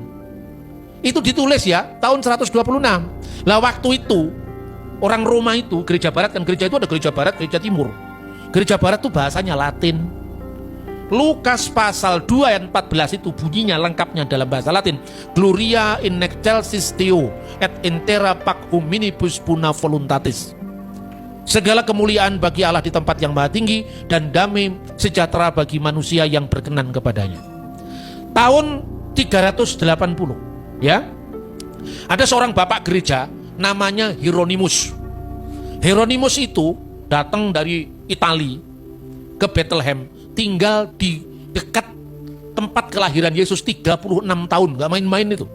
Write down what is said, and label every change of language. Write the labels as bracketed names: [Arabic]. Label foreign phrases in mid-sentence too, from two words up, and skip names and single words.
[Indonesian] Itu ditulis ya tahun 126. Lah waktu itu orang Roma itu, gereja barat kan, gereja itu ada gereja barat, gereja timur. Gereja barat itu bahasanya Latin. Lukas pasal 2 ayat 14 itu bunyinya lengkapnya dalam bahasa Latin, [Latin] Gloria in excelsis Deo et intera pac hominibus puna voluntatis. [Indonesian] Segala kemuliaan bagi Allah di tempat yang maha tinggi, dan damai sejahtera bagi manusia yang berkenan kepadanya. Tahun 380 ya, ada seorang bapak gereja namanya Hieronymus. Hieronymus itu datang dari Italia ke Bethlehem, tinggal di dekat tempat kelahiran Yesus 36 tahun, gak main-main itu.